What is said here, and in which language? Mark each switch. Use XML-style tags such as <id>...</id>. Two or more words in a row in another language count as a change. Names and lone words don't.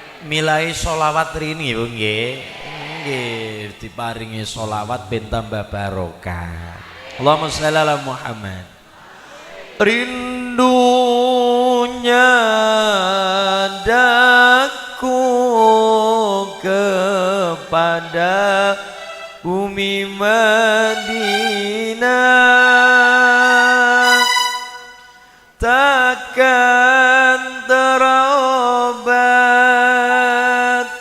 <jv>Milai sholawat rini nggih nggih diparingi sholawat ben tambah barokah.</jv> <ar>Allahumma shalli ala Muhammad.</ar> <ms>Rindunya daku kepada bumi Madinah takkan terobat</ms>